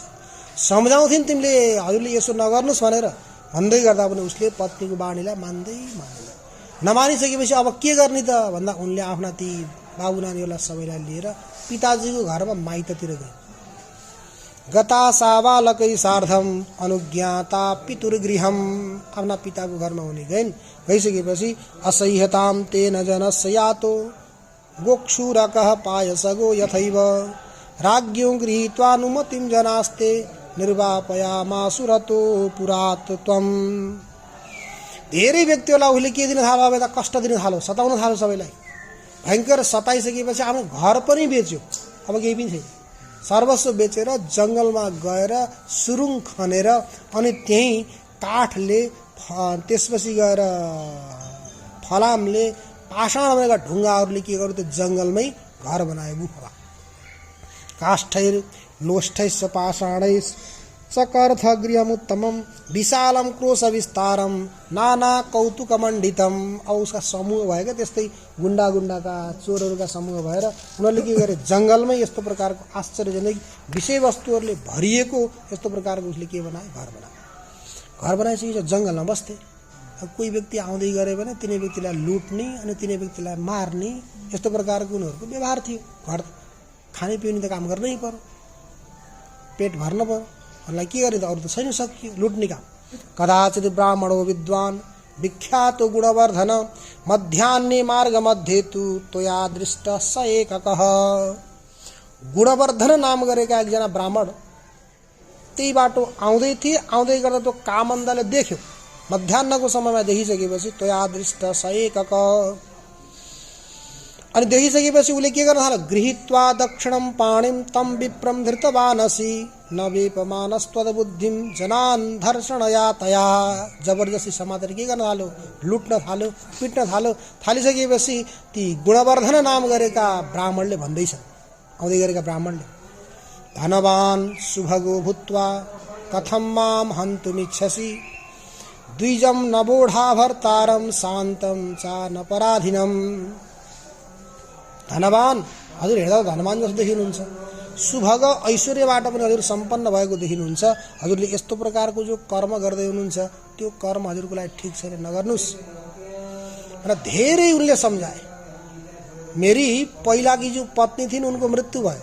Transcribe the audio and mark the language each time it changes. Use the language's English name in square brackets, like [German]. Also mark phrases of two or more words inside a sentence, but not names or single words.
[Nepali] सम्झाउँथिन् तिमीले, हजुरले यसो नगर्नुहोस् भनेर भन्दै गर्दा पनि उसले पत्नीको बाणीलाई मान्दैन। नमानिसकेपछि अब के गर्ने त भन्दा उनले आफ्ना ती बाबु नानीहरूलाई सबैलाई लिएर पिताजीको घरमा माइततिर गए। [Sanskrit] गता साबालकै सार्धम अनुज्ञाता पितुर्गृहम। [Nepali] आफ्ना पिताको घरमा उनी गइन्। [Sanskrit] गइसकेपछि असह्यताम तेन जनस्य यातो गोक्षुरकः पायसगो यथैव राज्ञो गृहीत्वानुमतिं जनास्ते निर्वापयामासुरतो पुरात त्वं। [Nepali] धेरै व्यक्तिहरूलाई उसले के दिन थाल्यो, अब यता कष्ट दिन थाल्यो, सताउन थाल्यो सबैलाई। भयङ्कर सताइसकेपछि आफ्नो घर पनि बेच्यो, अब केही पनि छैन। सर्वस्व बेचेर जङ्गलमा गएर सुरुङ खनेर अनि त्यहीँ काठले त्यसपछि गएर फलामले पाषाण भनेका ढुङ्गाहरूले के गर्यो, त्यो जङ्गलमै घर बनायो। [Sanskrit] गुफा काष्ठैर लोष्ठैश्च पाषाणैश्च सकर्थ गृहमुत्तमम विशालम क्रोश विस्तारम नाना कौतुकमण्डितम। [Nepali] अब उसका समूह भएका त्यस्तै गुन्डा गुन्डाका चोरहरूका समूह भएर उनीहरूले के गरे, जङ्गलमै यस्तो प्रकारको आश्चर्यजनक विषयवस्तुहरूले भरिएको यस्तो प्रकारको उसले के बनायो, घर बनायो। घर बनाइसकेपछि जङ्गलमा बस्थे। अब कोही व्यक्ति आउँदै गरे भने तिनी व्यक्तिलाई लुट्ने अनि तिनी व्यक्तिलाई मार्ने यस्तो प्रकारको उनीहरूको व्यवहार थियो। घर खाने पिउने त काम गर्नै पर्यो, पेट भर्न पर्यो, उनलाई के गरे त अरू त छैन, सकियो लुट्ने काम। [Sanskrit] कदाचित ब्राह्मणो विद्वान विख्यातो गुणवर्धन मध्याह्ने मार्ग मध्ये तु त्वया दृष्ट स एककः। [Nepali] गुणवर्धन नाम गरेका एकजना ब्राह्मण त्यही बाटो आउँदै थिए। आउँदै गर्दा त्यो कामन्दाले देख्यो। मध्याह्नको समयमा देखिसकेपछि [Sanskrit] त्वया दृष्ट स एककः, [Nepali] अनि देखिसकेपछि उसले के गर्न थाल्यो, [Sanskrit] गृहीत्वा दक्षिणम पाणिम तम विप्रम धृतवानसी नवेपमानस्त्वद्बुद्धिम जनान धर्षणया तया। [Nepali] जबरजस्ती समातेर के गर्न थाल्यो, लुट्न थाल्यो, पिट्न थाल्यो। थालिसकेपछि ती गुणवर्धन नाम गरेका ब्राह्मणले भन्दैछन्, आउँदै गरेका ब्राह्मणले, [Sanskrit] धनवान सुभगो भूत्वा कथम माम हन्तुमिच्छसि द्विजम नबोढा भर्तारम शान्तम चा नपराधीनम। [Nepali] धनवान, हजुर हेर्दा धनवान जस्तो देखिनुहुन्छ, सुभग ऐश्वर्यबाट पनि हजुर सम्पन्न भएको देखिनुहुन्छ। हजुरले यस्तो प्रकारको जो कर्म गर्दै हुनुहुन्छ त्यो कर्म हजुरको लागि ठिक छैन, नगर्नुहोस् र धेरै उनले सम्झाए। मेरी पहिलाकी जो पत्नी थिइन् उनको मृत्यु भयो।